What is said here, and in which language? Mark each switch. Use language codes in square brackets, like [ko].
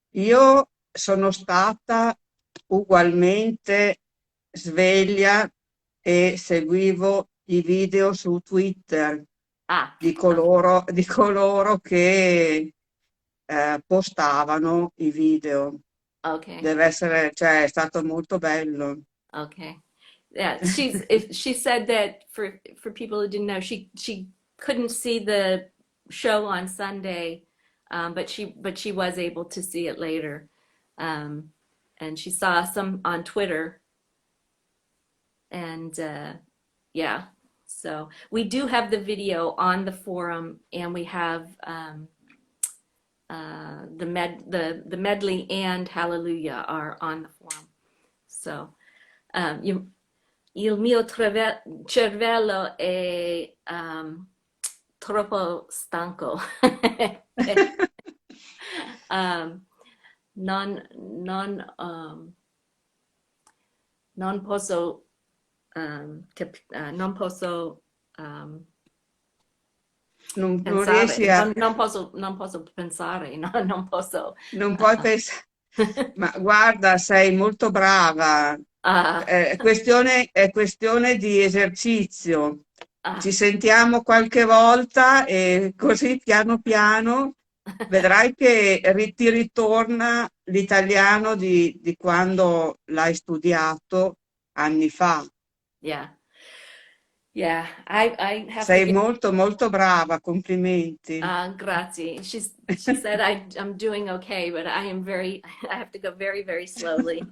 [it] Io sono stata ugualmente sveglia e seguivo i video su Twitter Ah, ok, di coloro che postavano i video. okay, Deve essere, cioè, è stato molto bello. okay. [en] Yeah, if she said that for people who didn't know, she couldn't see the show on Sunday, but she was able to see it later, um, and she saw some on Twitter, and yeah. So we do have the video on the forum, and we have the medley and Hallelujah are on the forum. So you [it] il mio cervello è troppo stanco. um, non, non, non posso, non posso Non pensare, riesci a, non posso pensare, no, non posso. non puoi pensare, ma guarda, sei molto brava. Uh, È questione di esercizio. Ci uh, sentiamo qualche volta e così piano piano vedrai che ti ritorna l'italiano di quando l'hai studiato anni fa. [en] yeah, yeah. I have to [it] Sei [en] get. [it] molto molto brava, complimenti. Grazie. [en] She said I'm doing okay, but I have to go very, very slowly.